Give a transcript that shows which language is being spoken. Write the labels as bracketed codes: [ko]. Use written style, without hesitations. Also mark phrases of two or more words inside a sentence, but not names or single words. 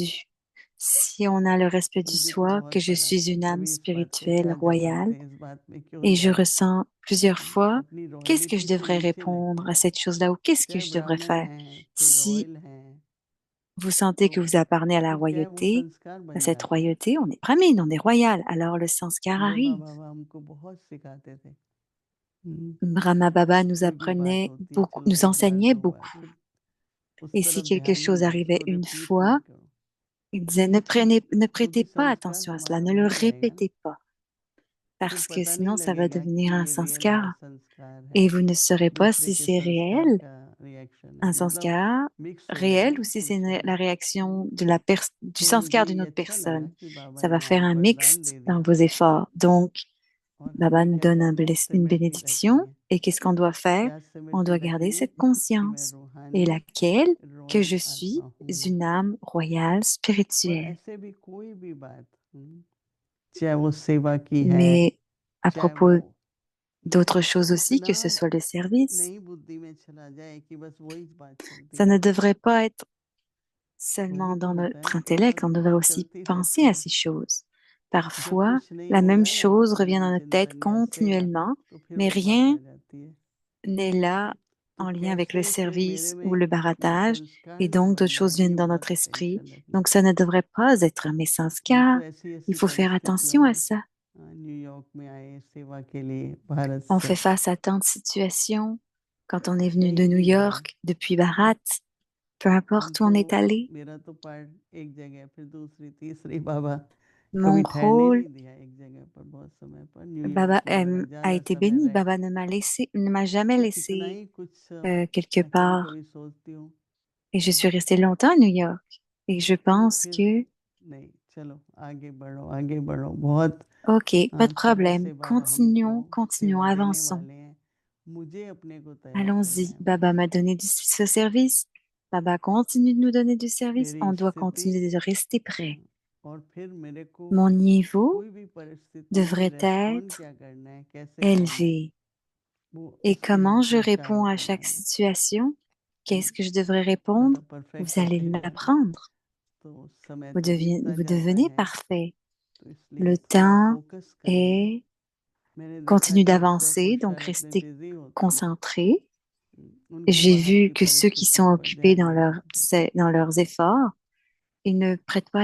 [hi] हूँ, [fr] perdues. Si on a le respect du [hi] मुझे तो [fr] soi, que [hi] बहुत [fr] je [hi] बड़ा [fr] suis [hi] था, [fr] une âme [hi] कभी इस बात पे [fr] spirituelle [hi] झगड़ [fr] royale, [hi] लेते हैं इस बात में कि [fr] et [hi] उस [fr] je [hi] बात [fr] ressens plusieurs fois, [hi] अपनी [fr] qu'est-ce que je [hi] रॉयल्टी से [fr] devrais [hi] नीचे [fr] répondre [hi] लगते [fr] à [hi] हैं, [fr] cette chose-là ou qu'est-ce que [hi] चाहे [fr] je devrais [hi] ब्राह्मण [fr] faire? [hi] हैं फिर [fr] Si [hi] रॉयल हैं, [fr] vous sentez [hi] तो [fr] que vous appartenez à la [hi] फिर क्या है वो [fr] royauté, [hi] संस्कार [fr] à [hi] बन [fr] cette [hi] जाते हैं। [fr] royauté, on est brahmine, on est royal, alors le sanskar [hi] ब्रह्मा [fr] arrive. [hi] बाबा हमको बहुत सिखाते थे। [fr] Brahma Baba nous [hi] कोई भी बात [fr] apprenait [hi] होती है, [fr] beaucoup, [hi] चलो [fr] nous [hi] एक बार [fr] enseignait [hi] दो बार, [fr] beaucoup. [hi] फिर उस [fr] Et si [hi] तरफ [fr] quelque [hi] ध्यान नहीं [fr] chose [hi] देना, [fr] arrivait [hi] उसको [fr] une [hi] रिपीट [fr] fois, [hi] मत करो, [fr] il disait ne [hi] क्योंकि [fr] prêtez pas [hi] संस्कार [fr] attention à cela, [hi] हमारा [fr] ne le [hi] बन जाएगा, [fr] répétez pas, [hi] फिर [fr] parce que [hi] पता नहीं [fr] sinon ça va [hi] लगेगा [fr] devenir [hi] कि [fr] un [hi] ये रियल है [fr] sanskar [hi] संस्कार है, [fr] et vous ne saurez pas [hi] दूसरे [fr] si [hi] के [fr] c'est [hi] संस्कार [fr] réel, [hi] का रिएक्शन है, [fr] un [hi] मतलब [fr] sanskar [hi] मिक्स हो [fr] réel [hi] जाएगा [fr] ou si c'est [hi] कुछ। [fr] la réaction de du [hi] तो मुझे [fr] sanskar d'une [hi] ये [fr] autre [hi] अच्छा लगा [fr] personne. [hi] कि बाबा [fr] Ça va [hi] ने [fr] faire [hi] ये [fr] un [hi] वरदान [fr] mixte [hi] दे [fr] dans [hi] दिया, [fr] vos efforts. Donc, [hi] और [fr] Baba [hi] हमें [fr] nous donne [hi] कहता था [fr] une [hi] सिमट के [fr] bénédiction. [hi] रखेंगे। [fr] Et qu'est-ce qu'on doit faire? [hi] क्या सिमट [fr] On [hi] के [fr] doit garder [hi] रखेंगे [fr] cette [hi] कि मैं [fr] conscience. Et [hi] रूहानी [fr] laquelle? Que [hi] रॉयल [fr] je [hi] आत्मा [fr] suis [hi] हूँ। [fr] une âme royale [hi] और [fr] spirituelle. [hi] ऐसे भी कोई भी बात, चाहे वो सेवा की है, [fr] Mais à [hi] चाहे वो [fr] propos d'autres [hi] मतलब [fr] choses aussi, [hi] इतना [fr] que ce soit le service, [hi] नई बुद्धि में चला जाए कि बस वही बात चलती [fr] ça ne [hi] रहे। [fr] devrait pas être [hi] वो भी [fr] seulement [hi] तो [fr] dans [hi] होता है [fr] notre [hi] ना, कई [fr] intellect, [hi] बार [fr] on devrait [hi] बात [fr] aussi [hi] चलती [fr] penser [hi] रहती [fr] à [hi] है, [fr] ces choses. [hi] जब [fr] Parfois, [hi] कुछ नहीं [fr] la même [hi] होगा नहीं [fr] chose revient dans [hi] मनन [fr] notre tête [hi] चिंतन या सेवा, [fr] continuellement, [hi] तो फिर [fr] mais [hi] वो बात आ [fr] rien [hi] जाती है। [fr] n'est là [hi] तो [fr] en lien avec le [hi] कैसे फिर मेरे [fr] service ou le [hi] में ये [fr] baratage, et [hi] संस्कार नहीं [fr] donc d'autres [hi] बन [fr] choses [hi] जाए, [fr] viennent [hi] ये [fr] dans [hi] बहुत [fr] notre esprit. [hi] टेंशन रखना। [fr] Donc ça ne devrait pas être mes [hi] हम [fr] sanskars. [hi] तो ऐसी [fr] Il [hi] ऐसी [fr] faut faire [hi] परिस्थितियों [fr] attention à [hi] में [fr] ça. [hi] न्यूयॉर्क में आए सेवा के लिए भारत [fr] On [hi] से, [fr] fait face à tant de situations quand on est venu de [hi] कहीं [fr] New [hi] भी गए, [fr] York, depuis Bharat, peu [hi] हम [fr] importe où [hi] तो [fr] on est allé. [hi] मेरा तो पार्ट एक जगह फिर दूसरी तीसरी, बाबा [fr] Mon [hi] कभी ठहरने ही [fr] rôle, [hi] नहीं दिया एक जगह पर, बहुत समय पर न्यूयॉर्क [fr] Baba [hi] में मैं [fr] a [hi] ज़्यादा [fr] été [hi] समय [fr] béni. [hi] रहे, [fr] Baba ne m'a jamais [hi] तो कितना [fr] laissé [hi] ही कुछ [fr] quelque [hi] मैं कभी [fr] part. [hi] कभी सोचती हूँ, [fr] Et je suis restée longtemps à New York. Et je [hi] तो [fr] pense [hi] फिर [fr] que, [hi] नहीं, चलो आगे बढ़ो, बहुत [fr] ok, pas de [hi] तरह [fr] problème. [hi] से बाबा हमको [fr] Continuons, [hi] सेवा देने [fr] avançons. [hi] वाले हैं, मुझे अपने को तैयार करना [fr] Allons-y. [hi] है [fr] Baba [hi] बस। [fr] m'a donné ce service. Baba continue de nous donner du service. [hi] मेरी [fr] On doit [hi] स्थिति, [fr] continuer de rester prêt. [hi] और फिर मेरे को [fr] Mon niveau [hi] कोई भी परिस्थिति में [fr] devrait [hi] रेस्पॉन्ड [fr] être [hi] क्या करना है, कैसे करना है, [fr] élevé. [hi] वो [fr] Et [hi] उसके [fr] comment je [hi] विचारों [fr] réponds à [hi] को [fr] chaque [hi] लाना। [fr] situation? Qu'est-ce que je devrais [hi] मतलब [fr] répondre? Vous [hi] परफेक्ट [fr] allez [hi] होते जाओ [fr] l'apprendre. [hi] तो समय तो बीतता [fr] Vous [hi] जाता [fr] devenez [hi] है, [fr] parfait. [hi] तो इसलिए [fr] Le [hi] थोड़ा [fr] temps [hi] फोकस करें। [fr] est [hi] मैंने देखा [fr] continue [hi] कि जब [fr] d'avancer, donc [hi] पुरुषार्थ में [fr] restez [hi] बिजी होते हैं, [fr] concentré. [hi] उनको [fr] J'ai [hi] बाहर [fr] vu [hi] की [fr] que ceux qui sont [hi] परिस्थितियों पर [fr] occupés [hi] ध्यान नहीं जाता है। [fr] dans leurs efforts, ils ne prêtent pas